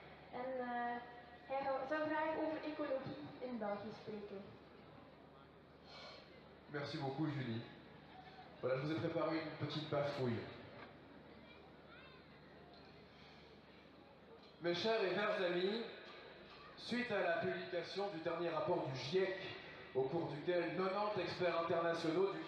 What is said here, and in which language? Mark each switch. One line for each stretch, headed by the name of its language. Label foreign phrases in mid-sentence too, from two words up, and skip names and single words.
Dutch: En hij zou graag over ecologie in België spreken.
French: Merci beaucoup Julie. Voilà, je vous ai préparé une petite bafouille. Mes chers et chers amis, suite à la publication du dernier rapport du GIEC, au cours duquel 90 experts internationaux du